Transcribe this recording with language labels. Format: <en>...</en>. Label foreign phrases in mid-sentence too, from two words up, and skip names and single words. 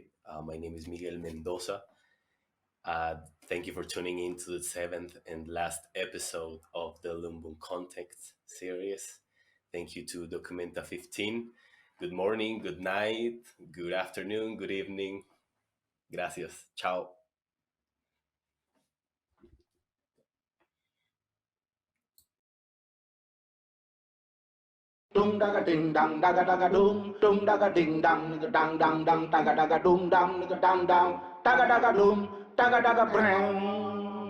<en>My name is Miguel Mendoza. Thank you for tuning in to the 7th and last episode of the Lumbung Context series. Thank you to Documenta 15. Good morning, good night, good afternoon, good evening. Gracias. Ciao. Dum daga ding dang daga daga dum daga ding dang dang dang dang daga daga dum dang dang dang daga daga dum daga daga brang.</en>